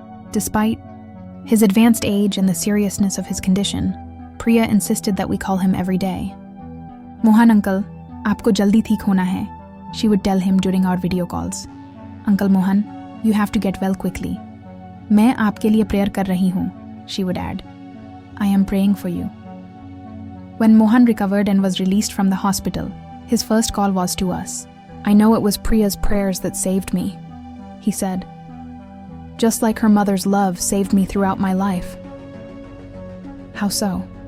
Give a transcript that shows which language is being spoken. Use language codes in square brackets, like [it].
[en] Despite his advanced age and the seriousness of his condition, Priya insisted that we call him every day. "Mohan uncle, [hi] aapko jaldi theek hona hai," [en] she would tell him during our video calls. "Uncle Mohan, you have to get well quickly. [hi] मैं आपके लिए prayer कर रही हूँ," [en] she would add. "I am praying for you." When Mohan recovered and was released from the hospital, his first call was to us. "I know it was Priya's prayers that saved me," he said. "Just like her mother's love saved me throughout my life." How so?